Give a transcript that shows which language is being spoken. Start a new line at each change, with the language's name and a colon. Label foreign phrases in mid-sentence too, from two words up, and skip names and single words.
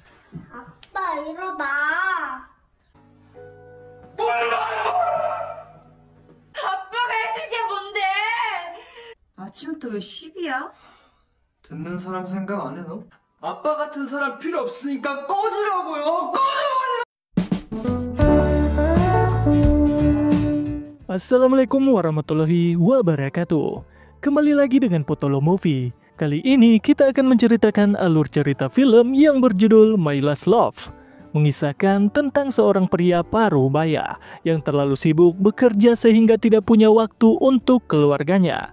Korean: 아빠 일어나. 아빠가 해줄 게 뭔데? 아침부터 왜 시비야? 듣는 사람 생각 안 해 너? 아빠 같은 사람 필요 없으니까 꺼지라고요.
Arabic: السلام عليكم ورحمة الله وبركاته.
Indonesian: Kembali lagi dengan Potolo Movie. Kali ini kita akan menceritakan alur cerita film yang berjudul My Last Love, mengisahkan tentang seorang pria paruh baya yang terlalu sibuk bekerja sehingga tidak punya waktu untuk keluarganya.